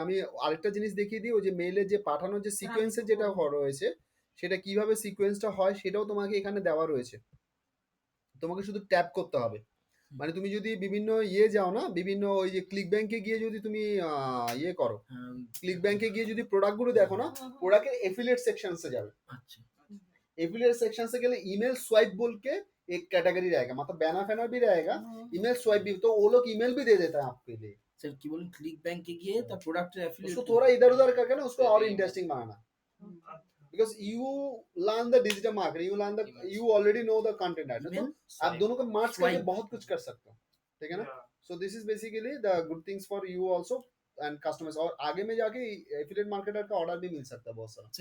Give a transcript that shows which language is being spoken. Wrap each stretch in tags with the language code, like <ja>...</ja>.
<bn>আমি আরেকটা জিনিস দেখিয়ে দিই, ওই যে মেইলের যে পাঠানোর যে সিকোয়েন্সের যেটা রয়েছে, সেটা কিভাবে সিকোয়েন্সটা হয় সেটাও তোমাকে এখানে দেওয়া রয়েছে, তোমাকে শুধু ট্যাপ করতে হবে। মানে তুমি যদি বিভিন্ন ইয়ে যাও না, বিভিন্ন ওই যে ক্লিক ব্যাংকে গিয়ে যদি তুমি ইয়ে করো, ক্লিক ব্যাংকে গিয়ে যদি প্রোডাক্টগুলো দেখো না, প্রোডাক্টের এফিলিয়েট সেকশনসে যাবে। আচ্ছা</bn> <hi>एफिलिएट सेक्शन से गए ईमेल स्वाइप बोल के एक कैटेगरी रहेगा, मतलब बैनर फैनर भी रहेगा, ईमेल स्वाइप भी, तो वो लोग ईमेल भी दे देता है आपके लिए।</hi> <bn>স্যার কি বলেন, ক্লিক ব্যাংকে গিয়ে তার প্রোডাক্টের</bn> <hi>उसको</hi> <bn>অ্যাফিলিয়েট</bn> <hi>थोड़ा इधर उधर करके ना उसको और interesting banana,</hi> <en>because you learn the digital marketing, you already know the content</en> <hi>है, तो आप दोनों को मर्ज करके</hi> <en>Swipe.</en> <hi>बहुत कुछ कर सकते हो, ठीक है ना। Yeah.</hi> <en>so this is basically the good things for you also and customers,</en> <hi>और आगे में जाके एफिलिएट मार्केटर का ऑर्डर भी मिल सकता है बहुत सारा।</hi>